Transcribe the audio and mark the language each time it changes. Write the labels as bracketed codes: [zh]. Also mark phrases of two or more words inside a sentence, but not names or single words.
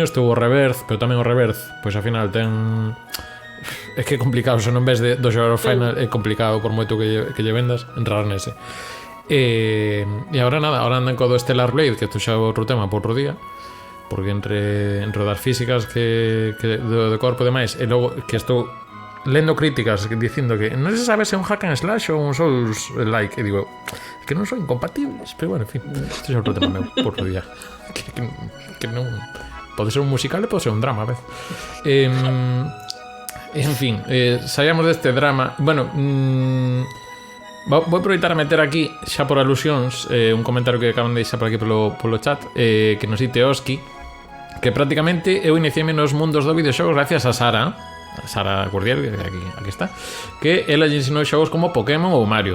[gl] Estuvo o Rebirth, pero tamén o Rebirth, pois ao final ten... É que é complicado, se non ves do xogar ao final, é complicado por moito que lle vendas, entrar nese. E agora nada, ahora andan co do Stellar Blade, que isto xa é outro tema por outro día, porque entre das físicas que do corpo e demais, e logo que estou lendo críticas dicindo que non se sabe se é un [en] hack and slash [gl] ou un [en] Souls like, [gl] e digo que non son incompatibles, pero bueno, en fin, isto é outro tema meu por outro día. Que non pode ser un musical e pode ser un drama a vez. En fin, saíamos deste drama. Bueno, vou aproveitar a meter aquí xa por alusións un comentario que acaban de deixar por aquí polo chat, que nos dite Oski, que prácticamente eu iniciei nos mundos do videoxogos gracias a Sara Cordial, que aquí está, que ela lle ensinou xogos como Pokémon ou Mario.